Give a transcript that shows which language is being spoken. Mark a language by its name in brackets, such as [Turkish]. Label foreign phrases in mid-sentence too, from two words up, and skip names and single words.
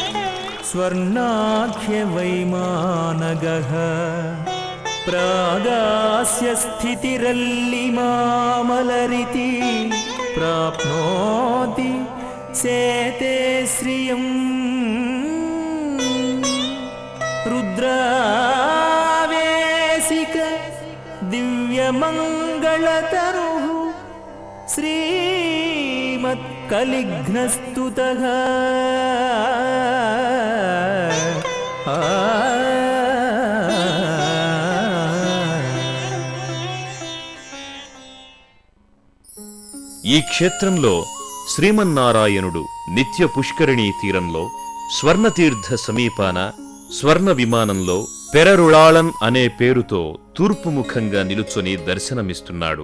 [Sanskrit] स्वर्णाख्यवैमानगः प्रागास्य स्थितिरल्लिमामलरिति प्राप्नोति सेते श्रियं रुद्रावेशिक दिव्यमङ्गलतरुः श्रीमत्कलिघ्नस्तुतः [Telugu] ఈ క్షేత్రంలో శ్రీమన్నారాయణుడు నిత్య పుష్కరిణీ తీరంలో స్వర్ణతీర్థ సమీపాన స్వర్ణ విమానంలో పెరరుళాళన్ అనే పేరుతో తూర్పుముఖంగా నిలుచొని దర్శనమిస్తున్నాడు.